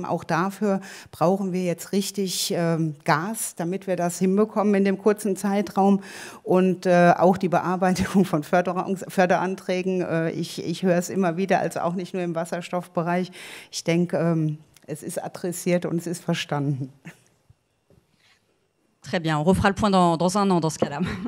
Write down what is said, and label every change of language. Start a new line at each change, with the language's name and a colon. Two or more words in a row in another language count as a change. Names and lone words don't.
German: Auch dafür brauchen wir jetzt richtig Gas, damit wir das hinbekommen in dem kurzen Zeitraum. Und auch die Bearbeitung von Förderanträgen. Ich höre es immer wieder, also auch nicht nur im Wasserstoffbereich. Ich denke, es ist adressiert und es ist verstanden.
French: Très bien, on refera le point dans un an dans ce cas-là.